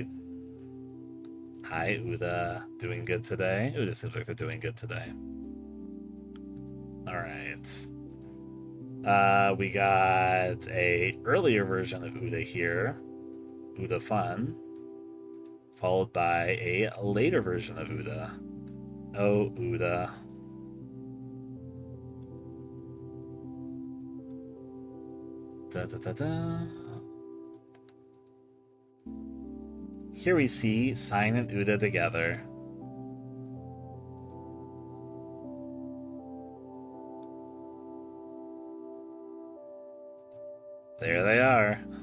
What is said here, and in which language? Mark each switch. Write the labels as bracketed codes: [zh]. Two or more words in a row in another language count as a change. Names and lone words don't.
[en] Hi, Uda. Doing good today? Uda seems like they're doing good today. Alright. We got a earlier version of Uda here. Uda Fun. Followed by a later version of Uda. Oh, Uda. Da, da, da, da. Here we see Sign and Uda together. There they are.